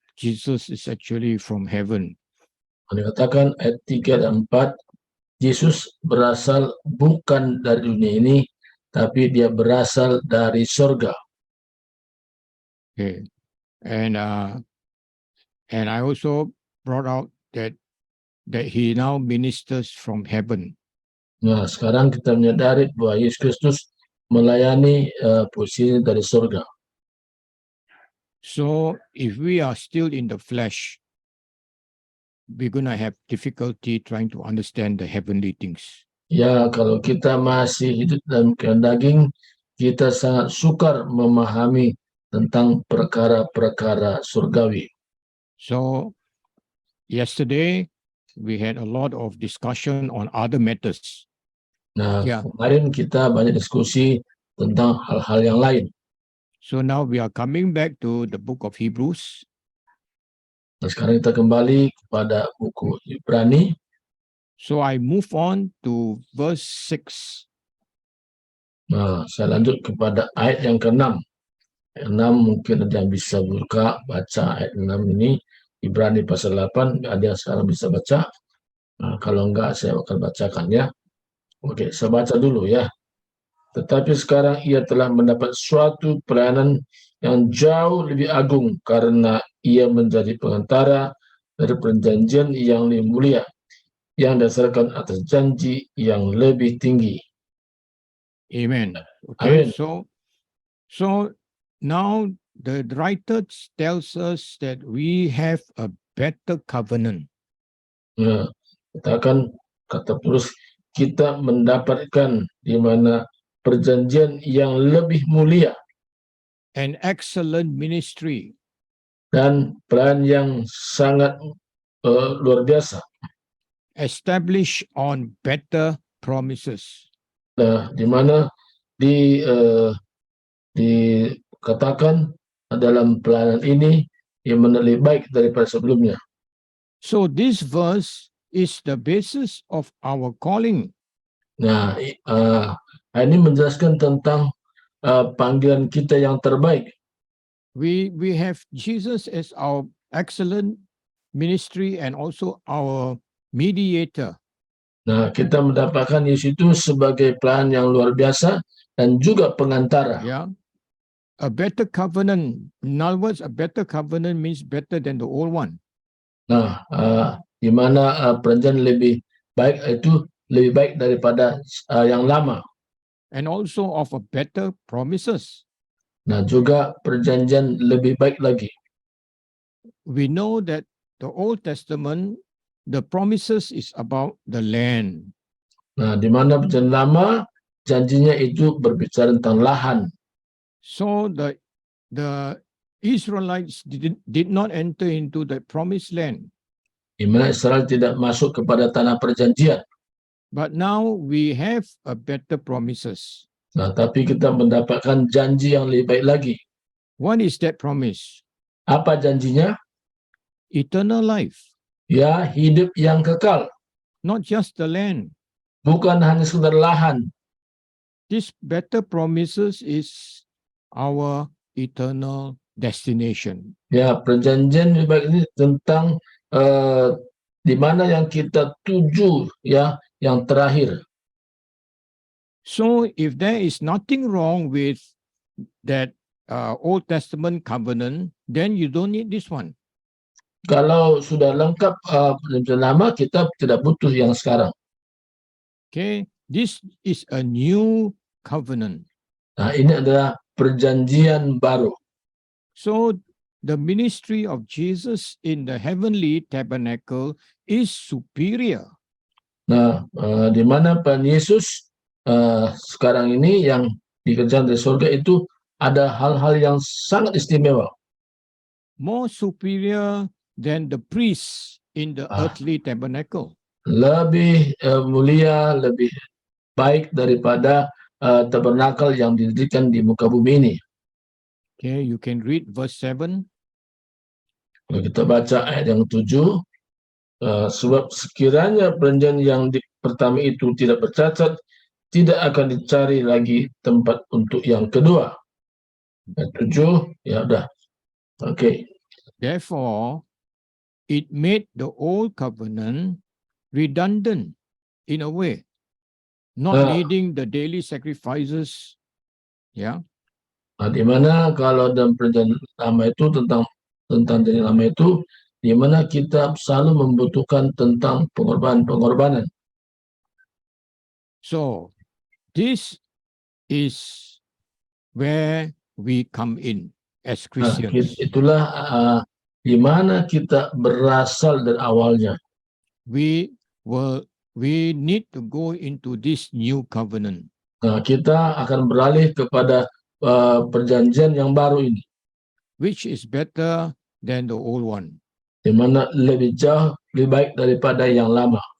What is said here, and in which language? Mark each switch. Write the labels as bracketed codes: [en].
[en] Jesus is actually from heaven. [id] Dikatakan ayat 3 dan 4, Yesus berasal bukan dari dunia ini, tapi dia berasal dari surga. [en] Okay. And I also brought out that he now ministers from heaven. [id] Nah, sekarang kita menyadari bahwa Yesus Kristus melayani posisi dari surga. [en] So if we are still in the flesh, we're going to have difficulty trying to understand the heavenly things. [id] Ya, kalau kita masih hidup dalam keadaan daging, kita sangat sukar memahami tentang perkara-perkara surgawi. [en] So yesterday, we had a lot of discussion on other matters. [id] Nah, Ya. kemarin kita banyak diskusi tentang hal-hal yang lain. [en] So now we are coming back to the book of Hebrews. [id] Nah, sekarang kita kembali kepada buku Ibrani. [en] So I move on to verse 6. [id] Nah, saya lanjut kepada ayat yang ke-6. Ayat 6 mungkin ada yang bisa buka, baca ayat 6 ini. Ibrani pasal 8, ada yang sekarang bisa baca. Nah, kalau enggak, saya akan bacakan ya. Oke, saya baca dulu ya. Tetapi sekarang ia telah mendapat suatu pelayanan yang jauh lebih agung karena ia menjadi pengantara dari perjanjian yang lebih mulia yang dasarkan atas janji yang lebih tinggi. [en] Amen. Okay, Amen. so now the writer tells us that we have a better covenant. [id] Nah, katakan kata Paulus, kita mendapatkan di mana perjanjian yang lebih mulia [en] An excellent ministry. [id] dan pelayanan yang sangat luar biasa. [en] Established on better promises. [id] Nah, di mana dikatakan dalam pelayanan ini yang lebih baik daripada sebelumnya. [en] So this verse is the basis of our calling. [id] Nah, ini menjelaskan tentang panggilan kita yang terbaik. [en] We have Jesus as our excellent ministry and also our mediator. [id] Nah, kita mendapatkan Yesus itu sebagai pelayan yang luar biasa dan juga pengantara. [en] Yeah. A better covenant. In other words, a better covenant means better than the old one. [id] Nah, di mana perjanjian lebih baik itu lebih baik daripada yang lama. [en] And also of a better promises. [id] Nah, juga perjanjian lebih baik lagi. [en] We know that the Old Testament, the promises is about the land. [id] Nah, di mana perjanjian lama janjinya itu berbicara tentang lahan. [en] So the Israelites did not enter into the promised land. [id] Di mana Israel tidak masuk kepada tanah perjanjian. [en] But now we have a better promises. [id] Nah, tapi kita mendapatkan janji yang lebih baik lagi. [en] What is that promise? [id] Apa janjinya? [en] Eternal life. [id] Ya, hidup yang kekal. [en] Not just the land. [id] Bukan hanya sekedar lahan. [en] This better promises is our eternal destination. [id] Ya, perjanjian lebih baik ini tentang di mana yang kita tuju, ya, yang terakhir. [en] So if there is nothing wrong with that Old Testament covenant, then you don't need this one. [id] Kalau sudah lengkap perjanjian lama, kita tidak butuh yang sekarang. [en] Okay, this is a new covenant. [id] Nah, ini adalah perjanjian baru. [en] So the ministry of Jesus in the heavenly tabernacle is superior. [id] Nah, di mana Tuhan Yesus sekarang ini yang dikerjakan dari surga itu ada hal-hal yang sangat istimewa. [en] More superior than the priests in the earthly tabernacle. [id] Lebih mulia, lebih baik daripada tabernakel yang didirikan di muka bumi ini. [en] Okay, you can read verse 7. [id] Kalau kita baca ayat yang 7, sebab sekiranya perjanjian yang pertama itu tidak bercacat, tidak akan dicari lagi tempat untuk yang kedua. Ayat 7, ya udah. Oke. [en] Therefore, it made the old covenant redundant in a way, not Ah. needing the daily sacrifices. Yeah. [id] Nah, di mana kalau dalam perjanjian lama itu tentang perjanjian lama itu, di mana kita selalu membutuhkan tentang pengorbanan. [en] So this is where we come in as [id] Nah, [en] Christians. [id] itulah di mana kita berasal dari awalnya. [en] We need to go into this new covenant, [id] Nah, kita akan beralih kepada perjanjian yang baru ini, [en] which is better than the old one. [id] di mana lebih jauh, lebih baik daripada yang lama.